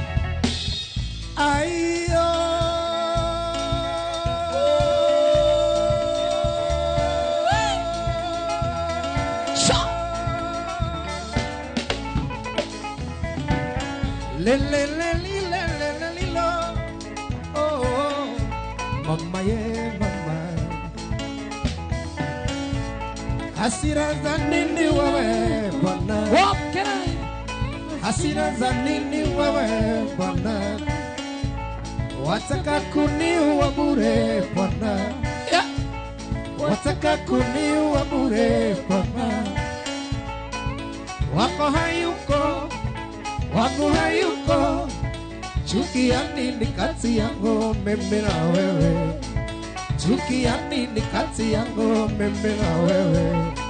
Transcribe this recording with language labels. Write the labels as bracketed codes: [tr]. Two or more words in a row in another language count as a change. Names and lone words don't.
[sw] ayo le le le li le le le li lo oh mama ye mama hasira za nini wewe bwana [en] What can I? [sw] hasira za nini wewe bwana wataka kuniua bure bwana wataka kuniua bure bwana wako hayuko wangu hayuko chuki ya nini kati yangu mimi na wewe chuki ya nini kati yangu mimi na wewe